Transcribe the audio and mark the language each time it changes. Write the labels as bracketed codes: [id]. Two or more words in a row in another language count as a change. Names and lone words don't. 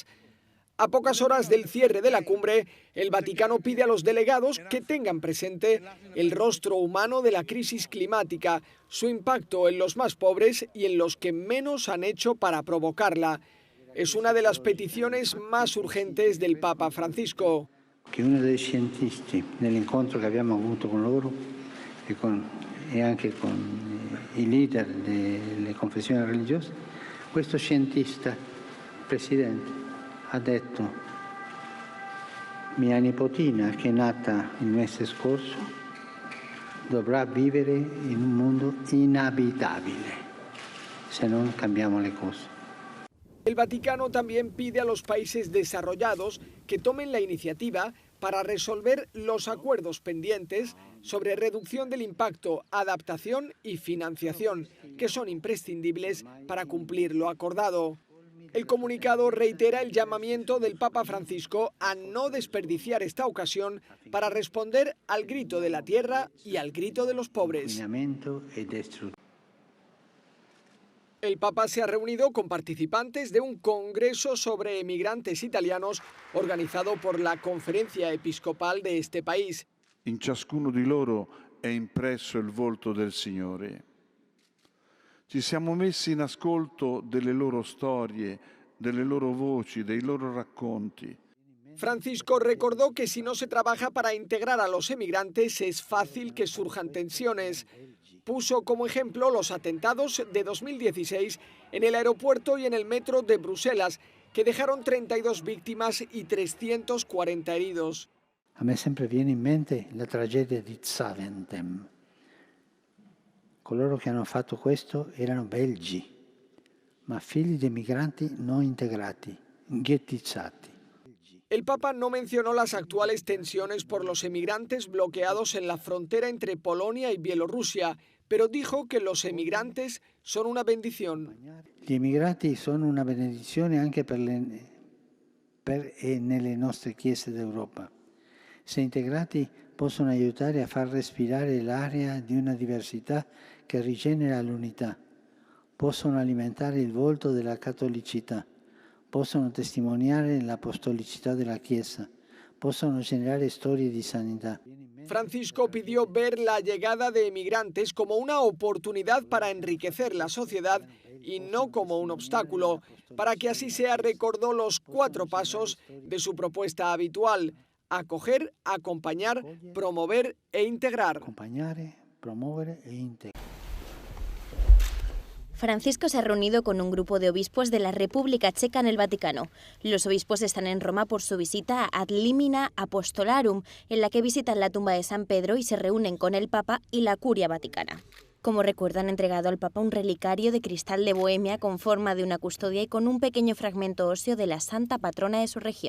[es] A pocas horas del cierre de la cumbre, el Vaticano pide a los delegados que tengan presente el rostro humano de la crisis climática, su impacto en los más pobres y en los que menos han hecho para provocarla. Es una de las peticiones más urgentes del Papa Francisco. [it] Que uno dei scientisti nell'incontro che abbiamo avuto con loro e anche con i leader delle confessioni religiose, questo scientista, presidente, ha detto: mia nipotina, che è nata il mese scorso, dovrà vivere in un mondo inabitabile se non cambiamo le cose. [es] El Vaticano también pide a los países desarrollados que tomen la iniciativa para resolver los acuerdos pendientes sobre reducción del impacto, adaptación y financiación, que son imprescindibles para cumplir lo acordado. El comunicado reitera el llamamiento del Papa Francisco a no desperdiciar esta ocasión para responder al grito de la tierra y al grito de los pobres. El Papa se ha reunido con participantes de un congreso sobre emigrantes italianos organizado por la Conferencia Episcopal de este país. [it] In ciascuno di loro è impresso il volto del Signore. Ci siamo messi in ascolto delle loro storie, delle loro voci, dei loro racconti. [es] Francisco recordó que si no se trabaja para integrar a los emigrantes es fácil que surjan tensiones. Puso como ejemplo los atentados de 2016 en el aeropuerto y en el metro de Bruselas, que dejaron 32 víctimas y 340 heridos. [it] A me sempre viene in mente la tragedia di Zaventem. Coloro che hanno fatto questo erano belgi, ma figli di migranti non integrati, ghettizzati. [es] El Papa no mencionó las actuales tensiones por los emigrantes bloqueados en la frontera entre Polonia y Bielorrusia, pero dijo que los emigrantes son una bendición. [it] Gli immigrati sono una benedizione anche nelle nostre chiese d'Europa. Se integrati possono aiutare a far respirare l'aria di una diversità che rigenera l'unità, possono alimentare il volto della cattolicità, possono testimoniare l'apostolicità della Chiesa, possono generare storie di sanità. [es] Francisco pidió ver la llegada de emigrantes como una oportunidad para enriquecer la sociedad y no como un obstáculo. Para que así sea, recordó los 4 pasos de su propuesta habitual: acoger, acompañar, promover e integrar. [it] Acompañare, promuovere e integrare. [es] Francisco se ha reunido con un grupo de obispos de la República Checa en el Vaticano. Los obispos están en Roma por su visita Ad Limina Apostolarum, en la que visitan la tumba de San Pedro y se reúnen con el Papa y la Curia Vaticana. Como recuerdo, han entregado al Papa un relicario de cristal de Bohemia con forma de una custodia y con un pequeño fragmento óseo de la santa patrona de su región.